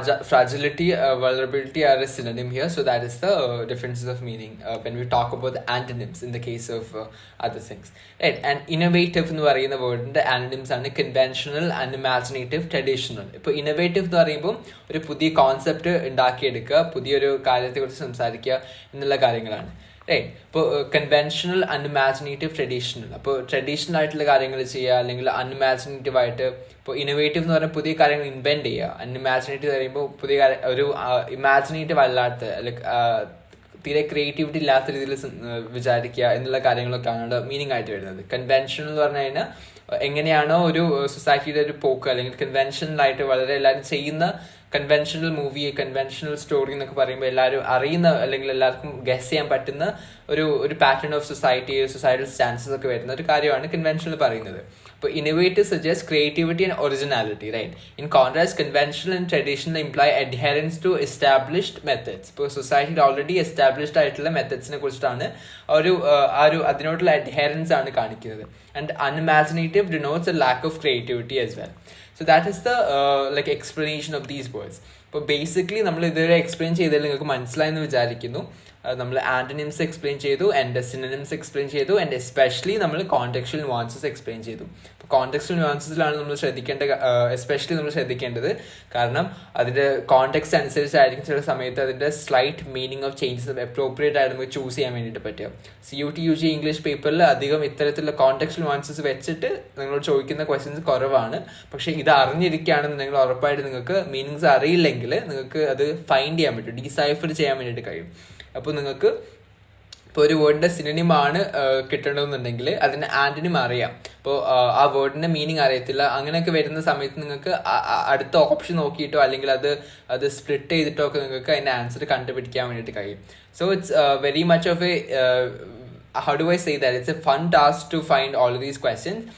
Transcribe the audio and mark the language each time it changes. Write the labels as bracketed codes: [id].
[en] Fragility, vulnerability are a synonym here, so that is the differences of meaning when we talk about the antonyms in the case of other things. Right? And innovative [ml] എന്ന് പറയുന്ന വേർഡിന്റെ [en] antonyms ആണ് conventional, unimaginative, traditional. [ml] ഇപ്പോൾ innovative എന്ന് പറയുമ്പോൾ ഒരു പുതിയ concept ഉണ്ടാക്കിയെടുക്കുക, പുതിയൊരു കാര്യത്തെക്കുറിച്ച് സംസാരിക്കുക എന്നുള്ള കാര്യങ്ങളാണ്. റൈറ്റ്? ഇപ്പോൾ കൺവെൻഷണൽ, അൺഇമാജിനേറ്റീവ്, ട്രഡീഷണൽ. അപ്പോൾ ട്രഡീഷണൽ ആയിട്ടുള്ള കാര്യങ്ങൾ ചെയ്യുക, അല്ലെങ്കിൽ അൺഇമാജിനേറ്റീവ് ആയിട്ട്. ഇപ്പോൾ ഇന്നോവേറ്റീവ് എന്ന് പറഞ്ഞാൽ പുതിയ കാര്യങ്ങൾ ഇൻവെന്റ് ചെയ്യുക. അൺഇമാജിനേറ്റീവ് പറയുമ്പോൾ പുതിയ ഒരു ഇമാജിനേറ്റീവ് അല്ലാത്ത, അല്ലെങ്കിൽ തീരെ ക്രിയേറ്റിവിറ്റി ഇല്ലാത്ത രീതിയിൽ വിചാരിക്കുക എന്നുള്ള കാര്യങ്ങളൊക്കെയാണ് മീനിങ് ആയിട്ട് വരുന്നത്. കൺവെൻഷണൽ എന്ന് പറഞ്ഞു കഴിഞ്ഞാൽ എങ്ങനെയാണോ ഒരു സൊസൈറ്റിയുടെ ഒരു പോക്ക്, അല്ലെങ്കിൽ കൺവെൻഷനലായിട്ട് വളരെ എല്ലാവരും ചെയ്യുന്ന കൺവെൻഷണൽ മൂവി, കൺവെൻഷണൽ സ്റ്റോറി എന്നൊക്കെ പറയുമ്പോൾ എല്ലാവരും അറിയുന്ന, അല്ലെങ്കിൽ എല്ലാവർക്കും ഗസ് ചെയ്യാൻ പറ്റുന്ന ഒരു പാറ്റേൺ ഓഫ് സൊസൈറ്റൽ സ്റ്റാൻസസ് ഒക്കെ വരുന്ന ഒരു കാര്യമാണ് കൺവെൻഷണൽ പറയുന്നത്. [en] അപ്പോൾ innovative suggest creativity and originality. Right? In contrast, conventional and traditional imply adherence to established methods. [ml] ഇപ്പോൾ സൊസൈറ്റിയിൽ ഓൾറെഡി എസ്റ്റാബ്ലിഷ്ഡ് ആയിട്ടുള്ള മെത്തേഡ്സിനെ കുറിച്ചിട്ടാണ് അതിനോടുള്ള അഡ്ഹറൻസ് ആണ് കാണിക്കുന്നത്. [en] And unimaginative denotes a lack of creativity as well. So that is the explanation of these words. [ml] അപ്പോൾ basically നമ്മൾ ഇതുവരെ എക്സ്പ്ലെയിൻ ചെയ്തതിൽ നിങ്ങൾക്ക് മനസ്സിലായെന്ന് വിചാരിക്കുന്നു. നമ്മൾ ആന്റണിംസ് എക്സ്പ്ലെയിൻ ചെയ്തു, ആൻഡ് സിനോണിംസ് എക്സ്പ്ലെയിൻ ചെയ്തു, ആൻഡ് എസ്പെഷ്യലി നമ്മൾ കോണ്ടെക്സ്റ്റുവൽ നുവാൻസസ് എക്സ്പ്ലെയിൻ ചെയ്തു. അപ്പോൾ കോണ്ടെക്സ്റ്റുവൽ നുവാൻസസിലാണ് നമ്മൾ എസ്പെഷ്യലി നമ്മൾ ശ്രദ്ധിക്കേണ്ടത്. കാരണം അതിൻ്റെ കോണ്ടെക്സ്റ്റ് അനുസരിച്ചായിരിക്കും ചില സമയത്ത് അതിൻ്റെ slight meaning of changes appropriate ആയിട്ട് നമുക്ക് ചൂസ് ചെയ്യാൻ വേണ്ടിയിട്ട് പറ്റുക. CUT UG ഇംഗ്ലീഷ് പേപ്പറിൽ അധികം ഇത്തരത്തിലുള്ള കോണ്ടെക്സ്റ്റുവൽ നുവാൻസസ് വെച്ചിട്ട് നിങ്ങളോട് ചോദിക്കുന്ന ക്വസ്റ്റ്യൻസ് കുറവാണ്. പക്ഷേ ഇത് അറിഞ്ഞിരിക്കുകയാണെന്നുണ്ടെങ്കിൽ ഉറപ്പായിട്ട് നിങ്ങൾക്ക് മീനിങ്സ് അറിയില്ലെങ്കിൽ നിങ്ങൾക്ക് അത് ഫൈൻഡ് ചെയ്യാൻ പറ്റും, ഡീസൈഫർ ചെയ്യാൻ വേണ്ടിയിട്ട് കഴിയും. അപ്പോൾ നിങ്ങൾക്ക് ഇപ്പോൾ ഒരു വേർഡിൻ്റെ സിനോണിമാണ് കിട്ടണമെന്നുണ്ടെങ്കിൽ അതിന് ആന്റണിം അറിയാം. അപ്പോൾ ആ വേർഡിൻ്റെ മീനിങ് അറിയത്തില്ല. അങ്ങനെയൊക്കെ വരുന്ന സമയത്ത് നിങ്ങൾക്ക് അടുത്ത ഓപ്ഷൻ നോക്കിയിട്ടോ, അല്ലെങ്കിൽ അത് സ്പ്ലിറ്റ് ചെയ്തിട്ടോ ഒക്കെ നിങ്ങൾക്ക് അതിൻ്റെ ആൻസർ കണ്ടുപിടിക്കാൻ വേണ്ടിയിട്ട് കഴിയും. [en] So it's very much of a how do I say that? It's a fun task to find all of these questions.